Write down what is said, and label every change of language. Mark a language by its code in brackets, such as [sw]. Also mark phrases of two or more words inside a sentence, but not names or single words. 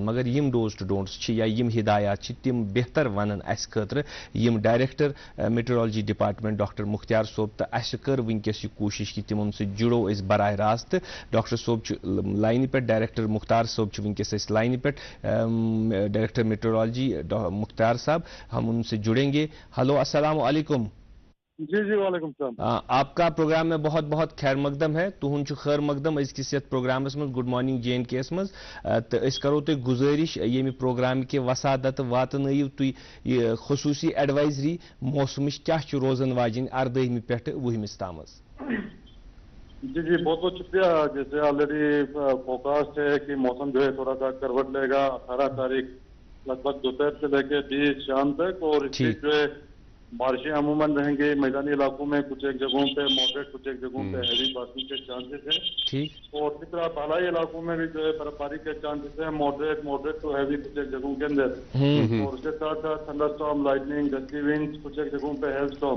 [ks] مگر یِم ڈوز تہٕ ڈونٹس چھِ یا یِم ہدایات چھِ تِم بہتر ونن اسہِ خٲطرٕ یِم [en] director meteorology department [ks] ڈاکٹر مختار صٲب, تہٕ اسہِ کٔر وٕنکیٚس یہِ کوٗشش کہِ تِمن سۭتۍ جُڑو أسۍ براہ راست. ڈاکٹر صٲب چھُ لاینہِ پٮ۪ٹھ, ڈائریکٹر مختار صٲب چھِ وٕنکیٚس أسۍ لاینہِ پٮ۪ٹھ, [en] director meteorology [ks] مختار صاحب, [ur] ہم ان سے جڑیں گے. ہلو السلام علیکم. جی جی وعلیکم السلام. آپ کا پروگرام میں بہت بہت خیر مقدم ہے. [ks] تہد خیر مقدم ازکس یتھ پروگرامس مز گڈ مارننگ جے این کے یس مز, تو اس کرو تہ گزارش ییٚمہِ پروگرام کہ وسادت واتنٲیِو تُہۍ یہ خصوصی ایڈوائزری موسمچ کیا چھِ روزن واجن 18 پٮ۪ٹھ 20 تام. [ur] جی جی بہت بہت شکریہ. جیسے [en] already forecast [ur] ہے کہ موسم جو ہے تھوڑا سا کروٹ لے گا 18 تاریخ لگ بھگ دوپہر سے لے کے 20 شام تک, اور اس میں جو ہے بارشیں عموماً رہیں گی. میدانی علاقوں میں کچھ ایک جگہوں پہ ماڈریٹ, کچھ ایک جگہوں پہ ہیوی بارشوں کے چانسز ہیں, اور اسی طرح بالائی علاقوں میں بھی جو ہے برف باری کے چانسز ہیں, [en] moderate to heavy [ur] کچھ ایک جگہوں کے اندر, اور اس کے ساتھ ساتھ [en] thunderstorm, [ur] لائٹننگ, [en] gusty winds, [ur] کچھ ایک جگہوں پہ [en] hailstorm.